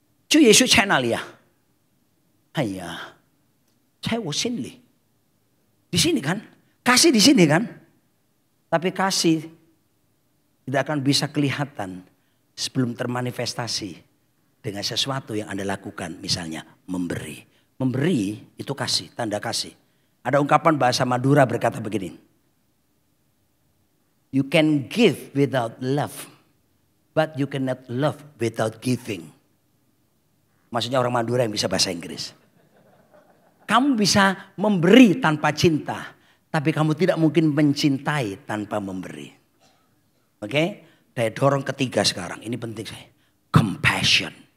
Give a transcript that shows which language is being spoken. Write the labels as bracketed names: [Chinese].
[Indonesian] Cu Yesus channel ya. Ayah. Saya sini. Di sini kan? Kasih di sini kan? Tapi kasih tidak akan bisa kelihatan sebelum termanifestasi dengan sesuatu yang Anda lakukan. Misalnya memberi. Memberi itu kasih, tanda kasih. Ada ungkapan bahasa Madura berkata begini. [English] You can give without love. But you cannot love without giving. [Indonesian] Maksudnya orang Madura yang bisa bahasa Inggris. Kamu bisa memberi tanpa cinta. Tapi kamu tidak mungkin mencintai tanpa memberi. Oke? Daya dorong ketiga sekarang. Ini penting saya. Compassion.